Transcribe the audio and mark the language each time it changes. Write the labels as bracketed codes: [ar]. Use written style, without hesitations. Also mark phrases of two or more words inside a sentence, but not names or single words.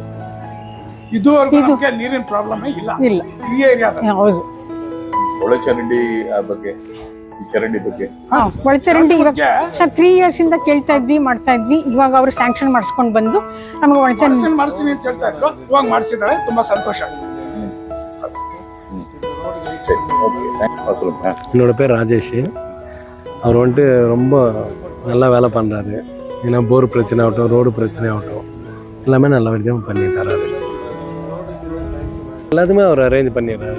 [kn] ಇದುವರೆಗೂ ನೀರಿನ ಪ್ರಾಬ್ಲಮ್ ಇಲ್ಲ ಈ ಏರಿಯಾದಲ್ಲಿ. ಹೌದು, ಒಳಚರಂಡಿ ಬಗ್ಗೆ ಚರಂಡಿ ಬಗ್ಗೆ ಒಳಚರಂಡಿ ಇವಾಗ 3 ಇಯರ್ಸ್ ಇಂದ ಕೇಳ್ತಾ ಇದ್ವಿ, ಮಾಡ್ತಾ ಇದ್ವಿ. ಇವಾಗ ಅವರು ಸ್ಯಾಂಕ್ಷನ್ ಮಾಡಿಸ್ಕೊಂಡು ಬಂದು ನಮಗೆ ಒಳಚರಂಡಿ ಮಾಡಿಸ್ತೀನಿ ಅಂತ ಹೇಳ್ತಾ ಇದ್ರು. ಇವಾಗ ಮಾಡಿಸಿದ್ದಾರೆ, ತುಂಬಾ ಸಂತೋಷ. [ta] என்னோட பேர் ராஜேஷ். அவர் வந்துட்டு ரொம்ப நல்லா வேலை பண்ணுறாரு. ஏன்னா போர் பிரச்சனை ஆகட்டும், ரோடு பிரச்சனை ஆகட்டும், எல்லாமே நல்ல விதமாக பண்ணி தராரு. எல்லாத்துமே அவர் அரேஞ்ச் பண்ணிடுறாரு.